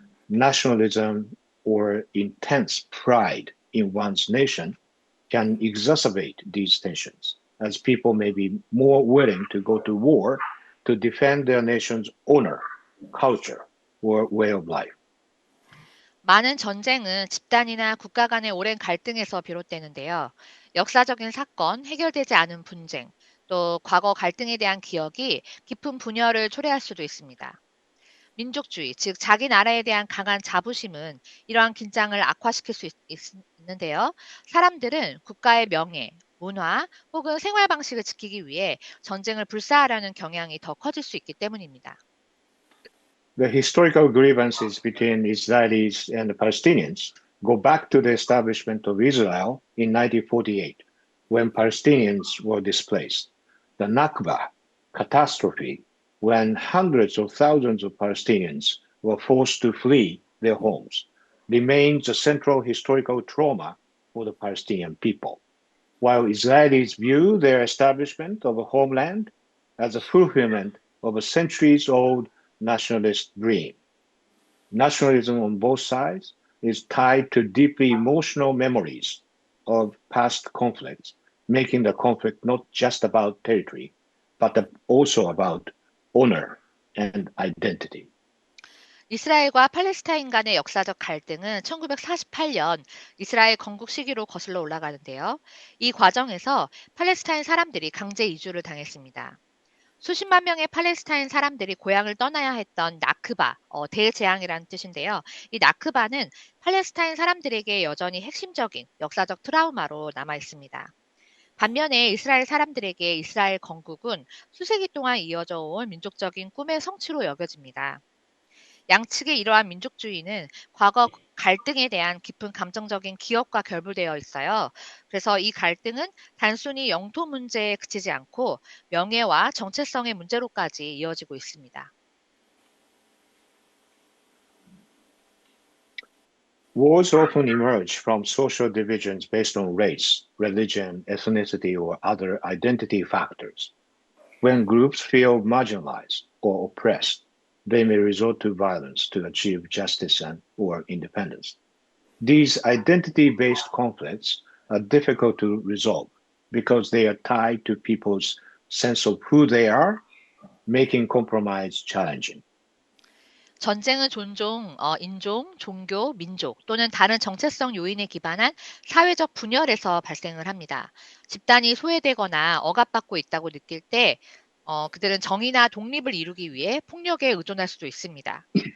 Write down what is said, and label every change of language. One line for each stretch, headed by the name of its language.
English: Nationalism or intense pride in one's nation can exacerbate these tensions, as people may be more willing to go to war to defend their nation's honor, culture, or way of life.
Korean: 많은 전쟁은 집단이나 국가 간의 오랜 갈등에서 비롯되는데요. 역사적인 사건, 해결되지 않은 분쟁, 또 과거 갈등에 대한 기억이 깊은 분열을 초래할 수도 있습니다. 민족주의, 즉 자기 나라에 대한 강한 자부심은 이러한 긴장을 악화시킬 수 있는데요. 사람들은 국가의 명예, 문화 혹은 생활 방식을 지키기 위해 전쟁을 불사하려는 경향이 더 커질 수 있기 때문입니다.
English: The historical grievances between Israelis and Palestinians go back to the establishment of Israel in 1948, when Palestinians were displaced. The Nakba catastrophe, when hundreds of thousands of Palestinians were forced to flee their homes, remains a central historical trauma for the Palestinian people. While Israelis view their establishment of a homeland as a fulfillment of a centuries-old nationalist dream. Nationalism on both sides is tied to deeply emotional memories of past conflicts, making the conflict not just about territory, but also about honor and identity.
Korean: 이스라엘과 팔레스타인 간의 역사적 갈등은 1948년 이스라엘 건국 시기로 거슬러 올라가는데요. 이 과정에서 팔레스타인 사람들이 강제 이주를 당했습니다. 수십만 명의 팔레스타인 사람들이 고향을 떠나야 했던 나크바, 대재앙이라는 뜻인데요. 이 나크바는 팔레스타인 사람들에게 여전히 핵심적인 역사적 트라우마로 남아 있습니다. 반면에 이스라엘 사람들에게 이스라엘 건국은 수세기 동안 이어져 온 민족적인 꿈의 성취로 여겨집니다. 양측의 이러한 민족주의는 과거 갈등에 대한 깊은 감정적인 기억과 결부되어 있어요. 그래서 이 갈등은 단순히 영토 문제에 그치지 않고 명예와 정체성의 문제로까지 이어지고 있습니다.
English: Wars often emerge from social divisions based on race, religion, ethnicity, or other identity factors. When groups feel marginalized or oppressed, they may resort to violence to achieve justice or independence. These identity-based conflicts are difficult to resolve because they are tied to people's sense of who they are, making compromise challenging.
Korean: 전쟁은 종종 인종, 종교, 민족 또는 다른 정체성 요인에 기반한 사회적 분열에서 발생을 합니다. 집단이 소외되거나 억압받고 있다고 느낄 때 그들은 정의나 독립을 이루기 위해 폭력에 의존할 수도 있습니다.